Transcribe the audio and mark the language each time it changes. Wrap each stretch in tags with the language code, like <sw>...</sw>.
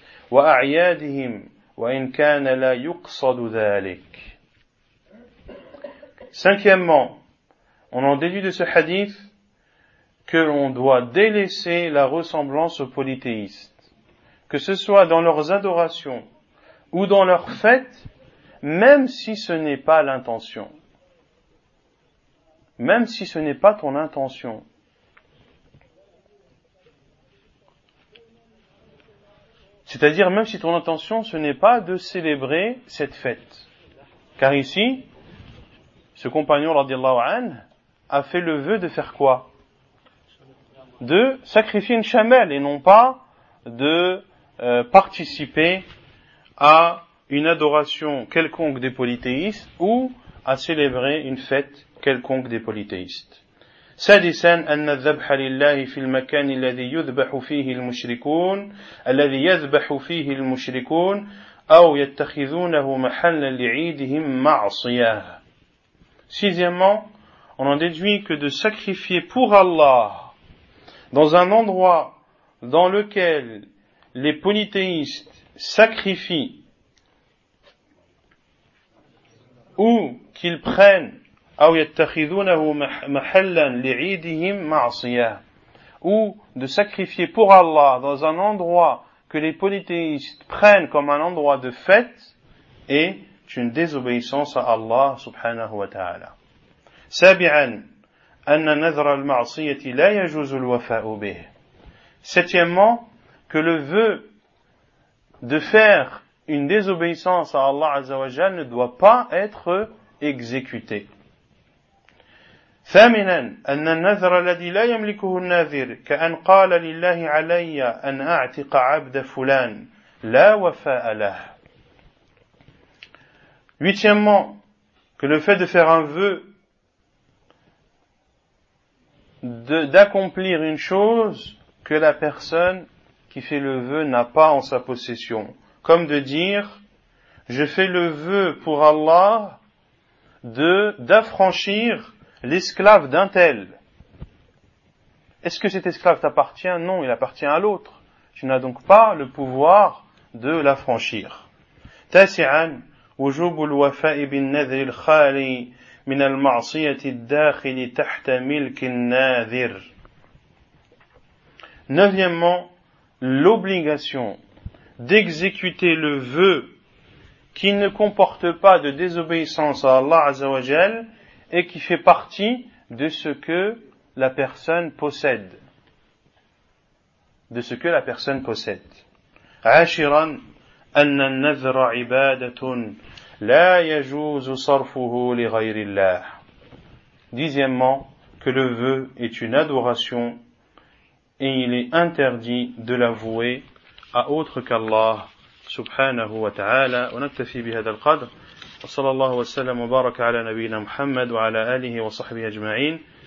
<ar>وأعيادهم وإن كان لا يقصد ذلك.</ar> <fr>Cinquièmement, on en déduit de ce hadith que l'on doit délaisser la ressemblance aux polythéistes, que ce soit dans leurs adorations ou dans leurs fêtes, même si ce n'est pas l'intention. Même si ce n'est pas ton intention. C'est-à-dire même si ton intention ce n'est pas de célébrer cette fête. Car ici, ce compagnon radiallahu anhu a fait le vœu de faire quoi? De sacrifier une chamelle et non pas de participer à une adoration quelconque des polythéistes ou à célébrer une fête quelconque des polythéistes.</fr> <ar>سادسا أن الذبح لله في المكان الذي يذبح فيه المشركون الذي يذبح فيه المشركون أو يتخذونه محلا لعيدهم معصية.</ar> <fr>Sixièmement, on en déduit que de sacrifier pour Allah dans un endroit dans lequel les polythéistes sacrifient ou qu'ils prennent</fr> <ar>أو يتخذونه محلا لعيدهم معصية.</ar> <fr>Ou de sacrifier pour Allah dans un endroit que les polythéistes prennent comme un endroit de fête est une désobéissance à Allah subhanahu wa ta'ala.</fr> <ar>سابعا أن نذر المعصية لا يجوز الوفاء به.</ar> <fr>Septièmement, que le vœu de faire une désobéissance à Allah azza wa jalla ne doit pas être exécuté.</fr> <ar>ثامنا أن النذر الذي لا يملكه الناذر كأن قال لله علي أن أعتق عبد فلان لا وفاء له.</ar> <fr>Huitièmement, que le fait de faire un vœu d'accomplir une chose que la personne qui fait le vœu n'a pas en sa possession, comme de dire je fais le vœu pour Allah d'affranchir l'esclave d'un tel. Est-ce que cet esclave t'appartient? Non, il appartient à l'autre. Tu n'as donc pas le pouvoir de l'affranchir.</fr> <ar>تاسعاً وجوب الوفاء بالنذر الخالي من المعصية الداخل تحت ملك الناذر.</ar> <fr>Neuvièmement, l'obligation d'exécuter le vœu qui ne comporte pas de désobéissance à Allah Azza wa Jal et qui fait partie de ce que la personne possède. De ce que la personne possède.</fr> <ar>عاشراً أن النذر عبادة لا يجوز صرفه لغير الله.</ar> <fr>Dixièmement, que le vœu est une adoration et il est interdit de l'avouer à autre qu'Allah سبحانه وتعالى.</fr> <ar>ونكتفي بهذا القدر. وصلى الله وسلم وبارك على نبينا محمد وعلى آله وصحبه أجمعين.</ar>